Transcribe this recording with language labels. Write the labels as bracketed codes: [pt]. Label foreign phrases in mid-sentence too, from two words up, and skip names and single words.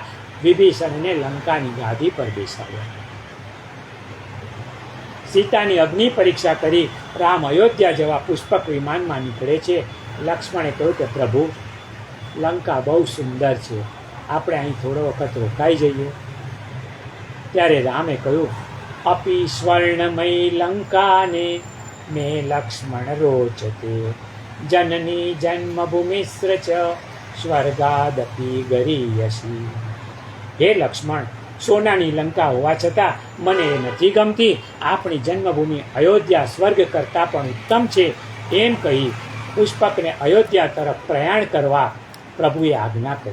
[gu] વિભીષણને લંકાની ગાદી પર બેસાડ્યા. સીતાની અગ્નિ પરીક્ષા કરી. રામ અયોધ્યા જવા પુષ્પક વિમાનમાં નીકળે છે. લક્ષ્મણે કહ્યું કે પ્રભુ, લંકા બહુ સુંદર છે, આપણે અહીં થોડો વખત રોકાઈ જઈએ. ત્યારે રામે કહ્યું, [sa] अपि स्वर्णमयी लंकाने मे लक्ष्मण रोचते जननी जन्मभूमिस्र च સ્વર્ગાદપી ગરીયસી. [gu] હે લક્ષ્મણ, સોનાની લંકા હોવા છતાં મને એ નથી ગમતી. આપણી જન્મભૂમિ અયોધ્યા સ્વર્ગ કરતાં પણ ઉત્તમ છે. એમ કહી પુષ્પકને અયોધ્યા તરફ પ્રયાણ કરવા પ્રભુએ આજ્ઞા કરી.